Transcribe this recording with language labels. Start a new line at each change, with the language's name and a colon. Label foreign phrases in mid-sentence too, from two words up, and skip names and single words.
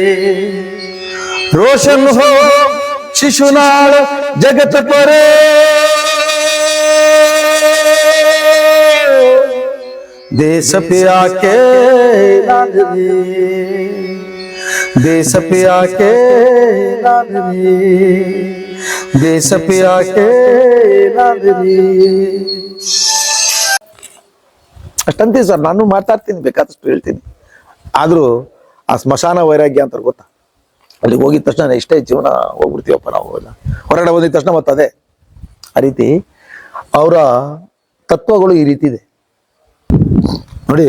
Hindi: रोशन हो शिशुनाल जगत परे, देश पे आके लाल रे, देश पे आके लाल रे, देश पे आके लाल रे.
Kannada: ಅಷ್ಟಂತೀವಿ ಸರ್, ನಾನು ಮಾತಾಡ್ತೀನಿ, ಬೇಕಾದಷ್ಟು ಹೇಳ್ತೀನಿ. ಆದ್ರೂ ಆ ಸ್ಮಶಾನ ವೈರಾಗ್ಯ ಅಂತ ಗೊತ್ತಾ, ಅಲ್ಲಿ ಹೋಗಿದ ತಕ್ಷಣ ಇಷ್ಟೇ ಜೀವನ ಹೋಗ್ಬಿಡ್ತೀವಪ್ಪ ನಾವು. ಹೊರಗಡೆ ಬಂದಿದ ತಕ್ಷಣ ಮತ್ತದೇ. ಆ ರೀತಿ ಅವರ ತತ್ವಗಳು ಈ ರೀತಿ ಇದೆ ನೋಡಿ.